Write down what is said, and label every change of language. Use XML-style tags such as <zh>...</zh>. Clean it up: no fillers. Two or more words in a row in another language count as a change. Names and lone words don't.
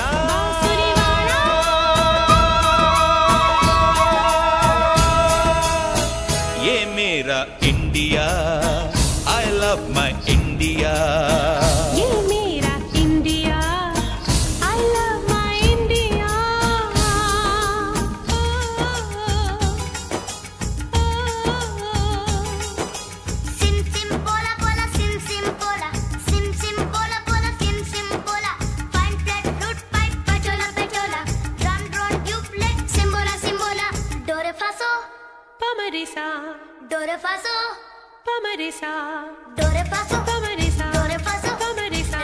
<hi>बांसुरी वाला। ये मेरा इंडिया,</hi> <en>I love my India।</en> <hi>ये मेरा इंडिया,</hi> <en>I love my India। Sim sim bola bola sim sim bola, sim sim bola bola sim sim bola. Fine flat flute pipe pachola pachola, drum drone dubplate simbola simbola. Do re fa so, Pamarisa, do re fa so, pamarisa, do re fa so, pamarisa, do re fa so, pamarisa.</en>